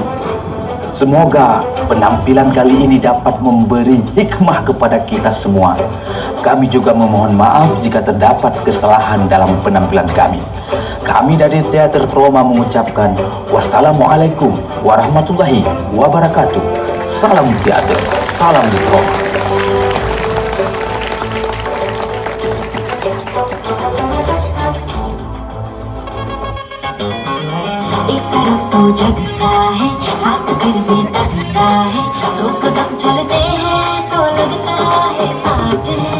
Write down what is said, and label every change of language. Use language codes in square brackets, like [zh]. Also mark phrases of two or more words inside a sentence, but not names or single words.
[id] Semoga penampilan kali ini dapat memberi hikmah kepada kita semua. Kami juga memohon maaf jika terdapat kesalahan dalam penampilan kami. Kami dari Teater Trauma mengucapkan [ar] والسلام عليكم ورحمة الله وبركاته. [id] Salam teater, salam trauma. [hi] एक तरफ तो झगड़ा है, साथ फिर भी तगड़ा है, दो कदम चलते हैं तो लगता है पाठ है।